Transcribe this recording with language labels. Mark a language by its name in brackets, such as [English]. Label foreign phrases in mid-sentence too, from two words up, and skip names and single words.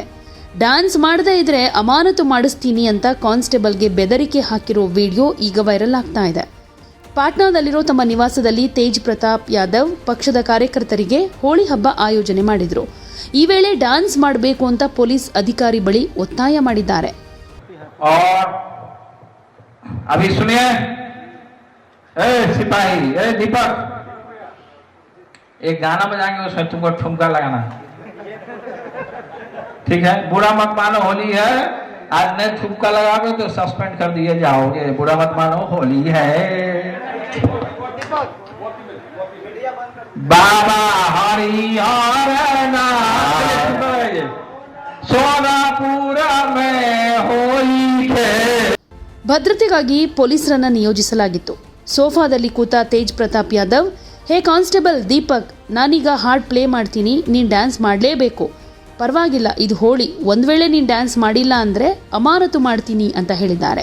[Kannada] ಡ್ಯಾನ್ಸ್ ಮಾಡದೇ ಇದ್ರೆ ಅಮಾನತು ಮಾಡಿಸ್ತೀನಿ ಅಂತ ಕಾನ್ಸ್ಟೇಬಲ್ಗೆ ಬೆದರಿಕೆ ಹಾಕಿರೋ ವಿಡಿಯೋ ಈಗ ವೈರಲ್ ಆಗ್ತಾ ಇದೆ. ಪಾಟ್ನಾದಲ್ಲಿರೋ ತಮ್ಮ ನಿವಾಸದಲ್ಲಿ ತೇಜ್ ಪ್ರತಾಪ್ ಯಾದವ್ ಪಕ್ಷದ ಕಾರ್ಯಕರ್ತರಿಗೆ ಹೋಳಿ ಹಬ್ಬ ಆಯೋಜನೆ ಮಾಡಿದ್ರು. ಈ ವೇಳೆ ಡ್ಯಾನ್ಸ್ ಮಾಡಬೇಕು ಅಂತ ಪೊಲೀಸ್ ಅಧಿಕಾರಿ ಬಳಿ ಒತ್ತಾಯ ಮಾಡಿದ್ದಾರೆ. [Hindi] अभी सुनिए, सिपाही, दीपक, एक गाना बजाएंगे उसमें तुमको ठुमका लगाना, ठीक है? बुरा मत मानो, होली है, आज नहीं ठुमका लगाओगे तो सस्पेंड कर दिए जाओगे। बुरा मत मानो, होली है। बाबा हरिहर सोनापुर में होली है। [Kannada] ಭದ್ರತೆಗಾಗಿ ಪೊಲೀಸರನ್ನ ನಿಯೋಜಿಸಲಾಗಿತ್ತು. ಸೋಫಾದಲ್ಲಿ ಕೂತ ತೇಜ್ ಪ್ರತಾಪ್ ಯಾದವ್, ಹೇ ಕಾನ್ಸ್ಟೇಬಲ್ ದೀಪಕ್, ನಾನೀಗ ಹಾಡ್ ಪ್ಲೇ ಮಾಡ್ತೀನಿ, ನೀನ್ ಡ್ಯಾನ್ಸ್ ಮಾಡಲೇಬೇಕು. ಪರವಾಗಿಲ್ಲ, ಇದು ಹೋಳಿ, ಒಂದ್ ವೇಳೆ ನೀನ್ ಡ್ಯಾನ್ಸ್ ಮಾಡಿಲ್ಲ ಅಂದ್ರೆ ಅಮಾನತು ಮಾಡ್ತೀನಿ ಅಂತ ಹೇಳಿದ್ದಾರೆ.